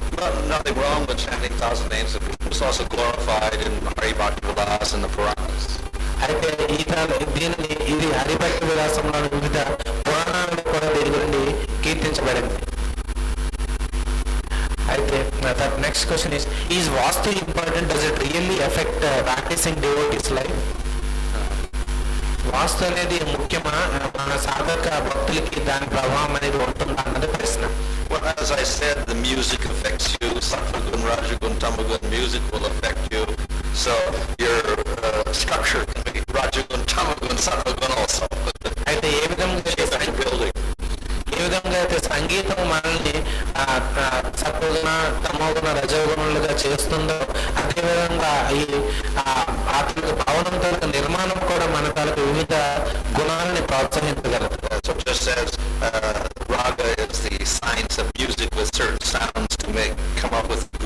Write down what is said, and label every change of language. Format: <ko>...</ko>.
<en>But nothing wrong with chanting 1,000 names of Vishnu. It's also glorified in Hari Bhakti-Vilas and the Puranas.</en> <te>అయితే ఇది హరిభక్తి విలాసంలో వివిధ పురాణాలను కూడా దీని గురించి కీర్తించబడింది.</te> <en>అయితే next question is vastu important? Does it really affect practising devotees life?</en> <te>వాస్తు అనేది ముఖ్యమా, మన సాధక భక్తులకి దాని ప్రభావం అనేది ఉంటుందా అన్నది ప్రశ్న.</te> <en>Well, as I said, the music affects you. Sattvagun, Rajagun, Tamagun music will affect you. So your structure can be Rajagun, Tamagun, Sattvagun also.</en> <te>అయితే ఏ విధంగా అయితే సంగీతం మనల్ని సత్వగుణ, తమోగుణ, రజోగుణులుగా చేస్తుందో అదేవిధంగా ఈ ఆత్మిక భవనంతో నిర్మాణం కూడా మన తాలూకు వివిధ గుణాలని ప్రోత్సహించగలదు.</te> <en>So just as raga is the science of music with certain sounds to come up with</en>